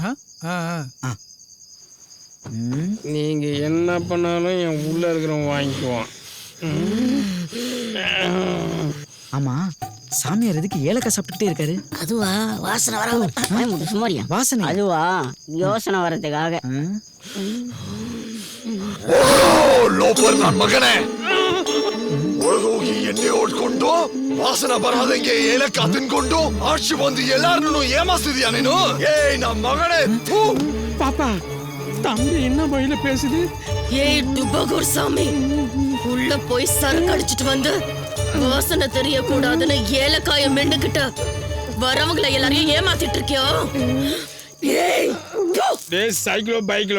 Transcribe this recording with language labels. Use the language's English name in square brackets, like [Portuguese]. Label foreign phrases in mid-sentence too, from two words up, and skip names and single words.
[Tamil] நீங்க என்ன பண்ணாலும் என் உள்ள இருக்கிறவங்க வாங்கிக்குவான். ஆமா, சாமியார் எதுக்கு ஏலக்காய் சாப்பிட்டுட்டே இருக்காரு? அதுவா வாசனை வராம சுமாரியா? வாசனை அதுவா யோசனை வரதுக்காக. [Kannada] ಲೋಪರ್ ನನ್ ಮಗನೇ ಒಳಗೋಗಿ ಎಣ್ಣೆ ಹೊಡ್ಕೊಂಡು ವಾಸನ ಬರದಂಗೆ ಏಲಕ್ಕ ತಿನ್ಕೊಂಡು ಆಚೆ ಬಂದು ಎಲ್ಲಾರನ್ನು ಏಮಾಸ್ತಿದ್ಯಾ ನೀನು? ಏಯ್ ನಮ್ ಮಗನೇ, ಥು! [Tamil] பாப்பா, தம்பி என்ன வழியில பேசுது? ஏய் டுபகூர் சாமி, உள்ள போய் சரக்கு அடிச்சிட்டு வந்து வாசனை தெரியக்கூடாதுன்னு ஏலக்காய மெண்டுக்கிட்ட வரவங்களை எல்லாரையும் ஏமாத்திட்டு இருக்கியோ? ஏய் டேய் சைக்கிளோ பைக்கிலோ